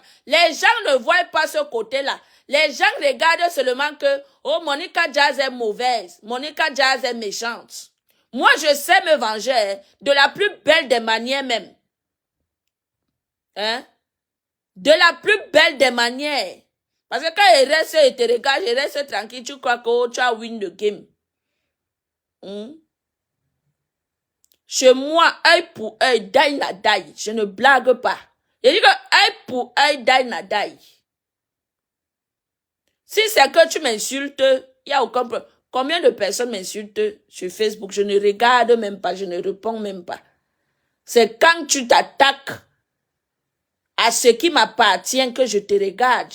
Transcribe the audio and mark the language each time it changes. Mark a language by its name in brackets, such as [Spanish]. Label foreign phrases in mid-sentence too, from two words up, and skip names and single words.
[French] Les gens ne voient pas ce côté-là. Les gens regardent seulement que, oh, Monica Jazz est mauvaise. Monica Jazz est méchante. Moi, je sais me venger de la plus belle des manières même. Hein? De la plus belle des manières. Parce que quand il reste et te regarde, il reste tranquille, tu crois que oh, tu as [English] win the game. [French] Chez moi, œil pour œil, [Lingala] daille na daille. [French] Je ne blague pas. Je dis que œil pour œil, [Lingala] daille na daille. [French] Si c'est que tu m'insultes, il n'y a aucun problème. Combien de personnes m'insultent sur Facebook? Je ne regarde même pas, je ne réponds même pas. C'est quand tu t'attaques à ce qui m'appartient que je te regarde.